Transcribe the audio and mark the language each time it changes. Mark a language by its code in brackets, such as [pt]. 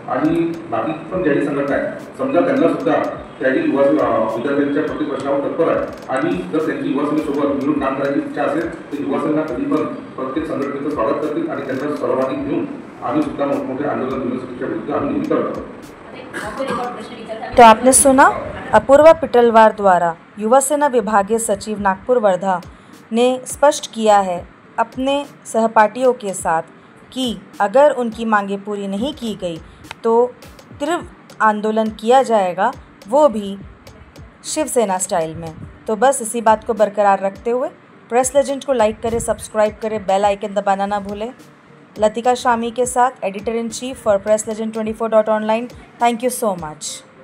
[mr] आणि बाकी पण ज्याही संघटना आहे समजा त्यांना सुद्धा त्याही युवा विद्यार्थ्यांच्या प्रत्येक प्रश्नावर तत्पर आहे आणि जर त्यांची युवा सेनेसोबत मिळून काम करायची इच्छा असेल तर युवा सेना कधी पण प्रत्येक संघटनेचं स्वागत करतील आणि त्यांना सहभागी घेऊन आम्ही सुद्धा मोठमोठे आंदोलन युनिव्हर्सिटीच्या विरुद्ध आम्ही नेहमी करत आहोत. [hi] तो आपने सुना अपूर्वा पिटलवार द्वारा युवा सेना विभागीय सचिव नागपुर वर्धा ने स्पष्ट किया है अपने सहपाठियों के साथ कि अगर उनकी मांगें पूरी नहीं की गई तो तीव्र आंदोलन किया जाएगा, वो भी शिवसेना स्टाइल में. तो बस इसी बात को बरकरार रखते हुए प्रेस लेजेंड को लाइक करें, सब्सक्राइब करें, बेल आइकन दबाना ना भूलें. लतिका शामी के साथ editor in chief for press legend 24.online. [en] Thank you so much.